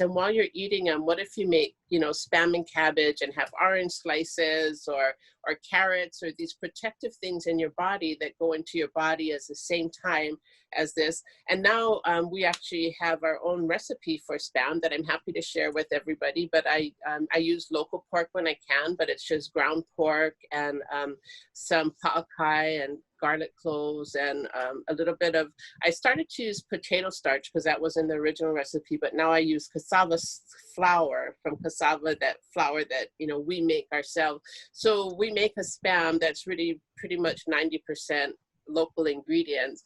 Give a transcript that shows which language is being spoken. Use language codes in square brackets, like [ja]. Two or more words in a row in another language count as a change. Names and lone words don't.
[en] And while you're eating them, what if you make, you know, spam and cabbage and have orange slices or carrots or these protective things in your body that go into your body at the same time as this. And now we actually have our own recipe for spam that I'm happy to share with everybody. But I use local pork when I can, but it's just ground pork and some paʻakai and garlic cloves and a little bit of, I started to use potato starch because that was in the original recipe, but now I use cassava flour from cassava, that flour that, you know, we make ourselves. So we make a spam that's really pretty much 90% local ingredients.